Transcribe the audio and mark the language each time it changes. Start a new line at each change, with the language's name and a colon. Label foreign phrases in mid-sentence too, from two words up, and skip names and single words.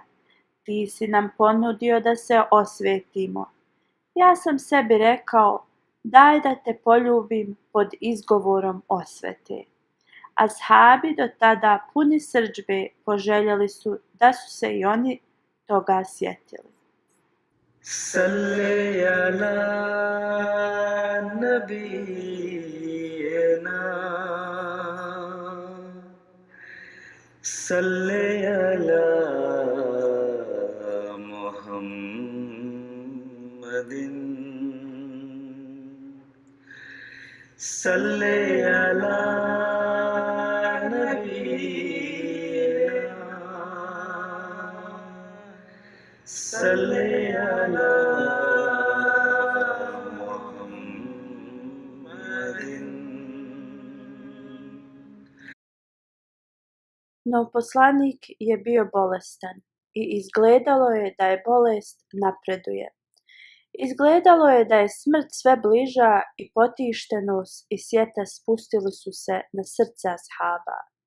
Bosnian: Ti si nam ponudio da se osvetimo. Ja sam sebi rekao, daj da te poljubim pod izgovorom osvete. Ashabi do tada puni srdžbe poželjeli su da su se i oni toga sjetili.
Arabic: صل على نبينا صل على محمد, صل على نبينا صل على محمد.
Bosnian: No poslanik je bio bolestan i izgledalo je da je bolest napreduje. Izgledalo je da je smrt sve bliža i potištenost i svijeta spustili su se na srca ashaba.